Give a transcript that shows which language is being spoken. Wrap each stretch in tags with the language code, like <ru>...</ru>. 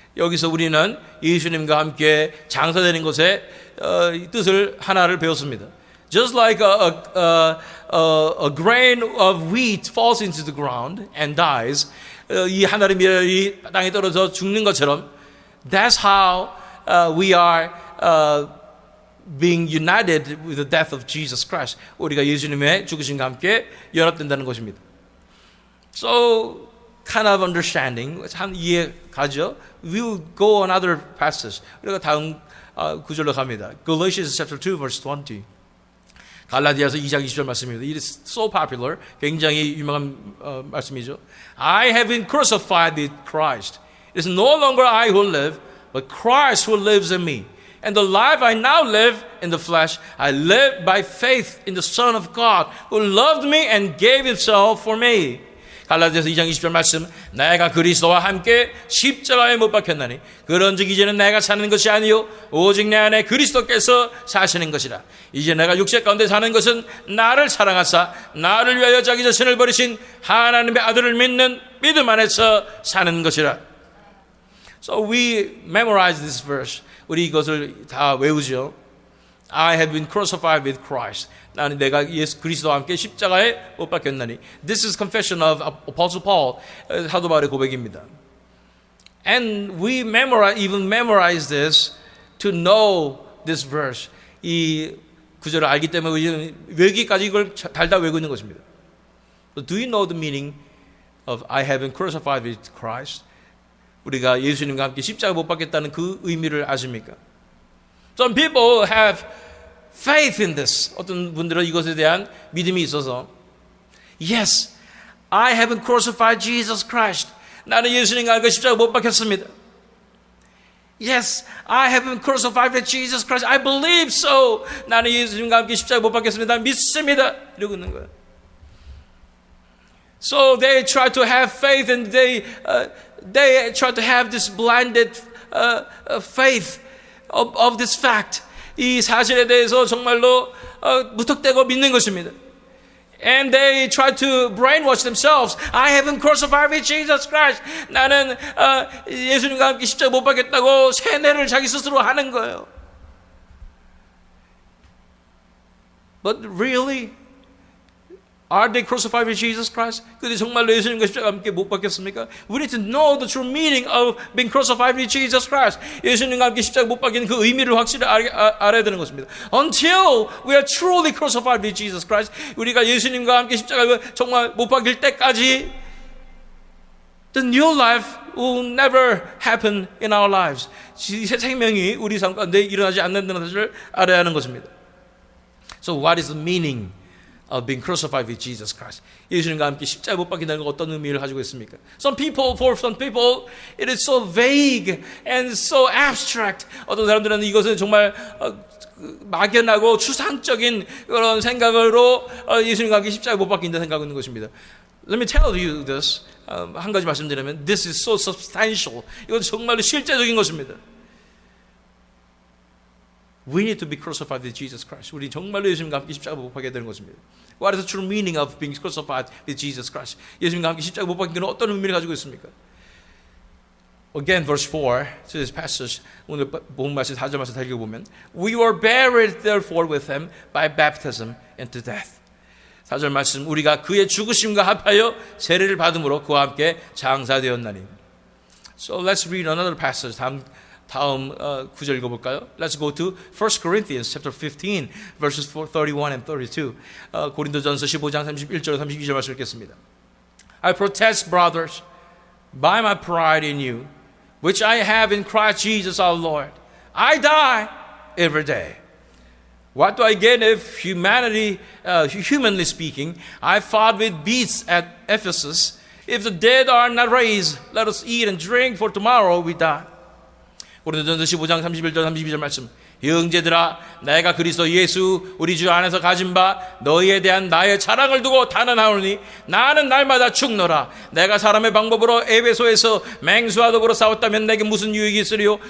<ko>여기서 우리는 예수님과 함께 장사되는 것의 뜻을 하나를 배웠습니다.</ko> <en>Just like a grain of wheat falls into the ground and dies,</en> <ko>이 한 알의 밀이 땅에 떨어져 죽는 것처럼,</ko> <en>that's how we are being united with the death of Jesus Christ.</en> <ko>우리가 예수님의 죽으심과 함께 연합된다는 것입니다.</ko> <en>So, kind of understanding,</en> <ko>한 이해 가죠?</ko> <en>We'll go another passage.</en> <ko>우리가 다음 구절로 갑니다.</ko> <en>Galatians chapter 2 verse 20.</en> <ko>갈라디아서 2장 20절 말씀입니다.</ko> <en>It is so popular.</en> <ko>굉장히 유명한 말씀이죠.</ko> <en>I have been crucified with Christ. It is no longer I who live, but Christ who lives in me. And the life I now live in the flesh, I live by faith in the Son of God, who loved me and gave Himself for me.</en> <ko>갈라디아서 2장 20절 말씀. 내가 그리스도와 함께 십자가에 못 박혔나니 그런즉 이제는 내가 사는 것이 아니요 오직 내 안에 그리스도께서 사시는 것이라. 이제 내가 육체 가운데 사는 것은 나를 사랑하사 나를 위하여 자기 자신을 버리신 하나님의 아들을 믿는 믿음 안에서 사는 것이라.</ko> <en>So we memorize this verse.</en> <ko>우리 이것을 다 외우죠.</ko> <en>I have been crucified with Christ.</en> <ko>나는 내가 예수 그리스도와 함께 십자가에 못 박혔나니.</ko> <en>This is confession of Apostle Paul.</en> <ko>사도 바울의 고백입니다.</ko> <en>And we memorize this to know this verse.</en> <ko>이 구절을 알기 때문에 외기까지 이걸 달다 외우고 있는 것입니다.</ko> <en>So do you know the meaning of I have been crucified with Christ?</en> <ko>우리가 예수님과 함께 십자가 못 박겠다는 그 의미를 아십니까?</ko> <en>Some people have faith in this.</en> <ko>어떤 분들은 이것에 대한 믿음이 있어서</ko> <en>Yes, I haven't crucified Jesus Christ.</en> <ko>나는 예수님과 함께 십자가 못 박혔습니다.</ko> <en>Yes, I haven't crucified with Jesus Christ. I believe so.</en> <ko>나는 예수님과 함께 십자가 못 박혔습니다. 믿습니다. 이러고 있는 거예요.</ko> <en>So they try to have faith and they try to have this blinded faith of this fact.</en> <ko>이 사실에 대해서 정말로 무턱대고 믿는 것입니다.</ko> <en>And they try to brainwash themselves. I haven't crucified with Jesus Christ.</en> <ko>나는 예수님과 함께 십자가 못 박겠다고 세뇌를 자기 스스로 하는 거예요.</ko> <en>But really, are they crucified with Jesus Christ?</en> <ko>근데 정말로 예수님과 십자가 함께 못 박혔습니까?</ko> <en>We need to know the true meaning of being crucified with Jesus Christ.</en> <ko>예수님과 함께 십자가 못 박히는 그 의미를 확실히 알아야 되는 것입니다.</ko> <en>Until we are truly crucified with Jesus Christ,</en> <ko>우리가 예수님과 함께 십자가 정말 못 박힐 때까지</ko> <en>the new life will never happen in our lives.</en> <ko>새 생명이 우리 삶 가운데 일어나지 않는다는 것을 알아야 하는 것입니다.</ko> <en>So what is the meaning of being crucified with Jesus Christ?</en> <ko>예수님과 함께 십자가에 못 박힌다는 건 어떤 의미를 가지고 있습니까?</ko> <en>For some people, it is so vague and so abstract.</en> <ko>어떤 사람들은 이것은 정말 막연하고 추상적인 그런 생각으로 예수님과 함께 십자가에 못 박힌다 생각하고 있는 것입니다.</ko> <en>Let me tell you this.</en> <ko>한 가지 말씀드리면,</ko> <en>this is so substantial.</en> <ko>이건 정말로 실제적인 것입니다.</ko> <en>We need to be crucified with Jesus Christ.</en> <ko>우리 정말로 예수님과 함께 십자가 못 박게 되는 것입니다.</ko> <en>What is the true meaning of being crucified with Jesus Christ?</en> <ko>예수님과 함께 십자가 못 박힌 것은 어떤 의미를 가지고 있습니까?</ko> <en>Again, verse 4, to this passage,</en> <ko>오늘 본 말씀 4절 말씀 다 읽어보면,</ko> <en>We were buried therefore with him by baptism into death.</en> <ko>4절 말씀, 우리가 그의 죽으심과 합하여 세례를 받음으로 그와 함께 장사되었나니.</ko> <en>So let's read another passage.</en> <ko>다음 구절 읽어볼까요?</ko> <en>Let's go to 1 Corinthians chapter 15 verses 31 and 32.</en> <ko>고린도전서 15장 31절 32절 말씀 읽겠습니다.</ko> <en>I protest, brothers, by my pride in you, which I have in Christ Jesus our Lord. I die every day. What do I gain if humanly speaking, I fought with beasts at Ephesus? If the dead are not raised, let us eat and drink, for tomorrow we die.</en> <ko>고린도전서 15장 31절 32절 말씀. 형제들아, 내가 그리스도 예수 우리 주 안에서 가진 바 너희에 대한 나의 자랑을 두고 단언하오니 나는 날마다 죽노라. 내가 사람의 방법으로 에베소에서 맹수와 더불어 싸웠다면 내게 무슨 유익이 있으리요?</ko>